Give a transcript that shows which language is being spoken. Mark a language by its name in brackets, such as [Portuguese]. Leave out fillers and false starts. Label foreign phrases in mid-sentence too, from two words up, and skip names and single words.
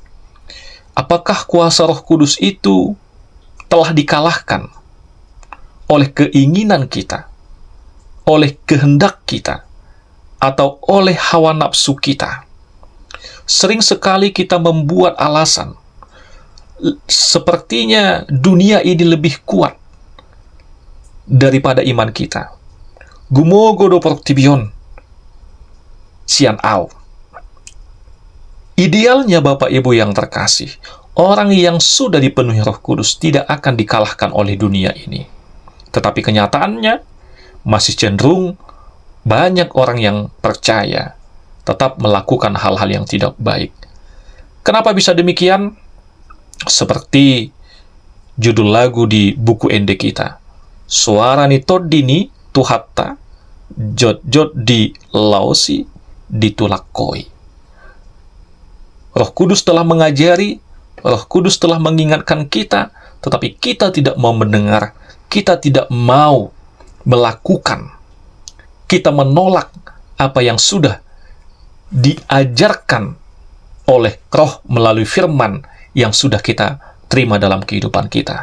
[Indonesian] Apakah kuasa Roh Kudus itu telah dikalahkan oleh keinginan kita, oleh kehendak kita, atau oleh hawa nafsu kita. Sering sekali kita membuat alasan, sepertinya dunia ini lebih kuat daripada iman kita. [Batak Toba] Gumogo do portibion, sian au. [Indonesian] Idealnya Bapak Ibu yang terkasih, orang yang sudah dipenuhi Roh Kudus tidak akan dikalahkan oleh dunia ini. Tetapi kenyataannya, masih cenderung banyak orang yang percaya tetap melakukan hal-hal yang tidak baik. Kenapa bisa demikian? Seperti judul lagu di buku ende kita, [Batak Toba] suara ni todini tuhatta, jot-jot di lausi ditulakoi. [Indonesian] Roh Kudus telah mengajari, Roh Kudus telah mengingatkan kita, tetapi kita tidak mau mendengar, kita tidak mau melakukan. Kita menolak apa yang sudah diajarkan oleh Roh melalui firman yang sudah kita terima dalam kehidupan kita.